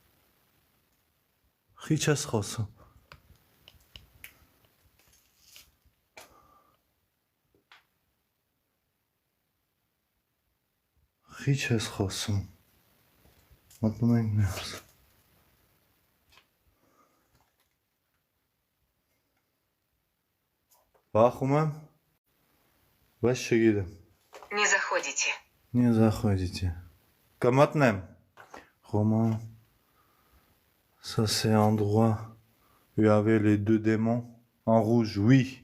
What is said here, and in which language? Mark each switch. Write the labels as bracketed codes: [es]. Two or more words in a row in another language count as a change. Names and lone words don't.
[hy] Խիչ ես խոսում։ Խիչ ես խոսում։ Մտնում ենք ներս։ Վախում եմ, բայց չգիտեմ։ [ru] Не заходите. Не заходите. [fr] Կմտնեմ։ Romain, ça c'est un endroit où il y avait les deux démons en rouge. Oui.